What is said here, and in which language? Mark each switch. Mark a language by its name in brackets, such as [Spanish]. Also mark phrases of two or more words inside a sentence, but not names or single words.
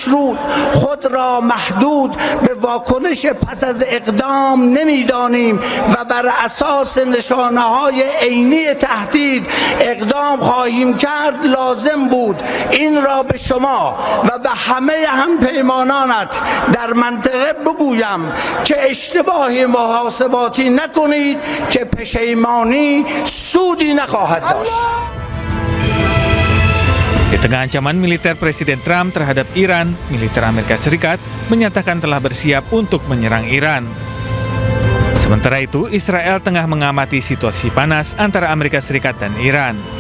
[Persian] خود را محدود به واکنش واکنش پس از اقدام نمیدانیم و بر اساس نشانه‌های عینی تهدید اقدام خواهیم کرد لازم بود این را به شما و به همه همپیمانانت در منطقه بگویم که اشتباه محاسباتی نکنید که پشیمانی سودی نخواهد داشت. [Indonesian] Di tengah ancaman militer Presiden Trump terhadap Iran, militer Amerika Serikat menyatakan telah bersiap untuk menyerang Iran. Sementara itu, Israel tengah mengamati situasi panas antara Amerika Serikat dan Iran.